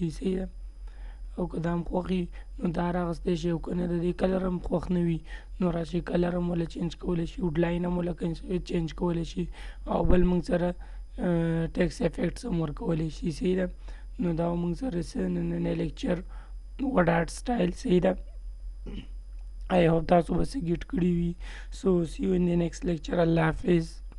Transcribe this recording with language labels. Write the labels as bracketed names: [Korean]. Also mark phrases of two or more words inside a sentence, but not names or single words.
[Pashto] صحیح ده، او که دا هم خوښ وي نو دا راغستی شئ، او که نه د دې کلر هم خوښ نه وي نو راشئ کلر هم وله چینج کولی شئ، آوټ لاین هم وله چینج کولی شئ، او بل موږ سره [English] text effects [Pashto] هم ورکولی شئ. صحیح ده، نو دا موږ سره نننی لیکچر [English] Word Art style. [Pashto] صحیح ده، [English] I hope [Pashto] تاسو به څه ګیټ کړي وي. [English] So see you in the next lecture. [Pashto] الله حافظ.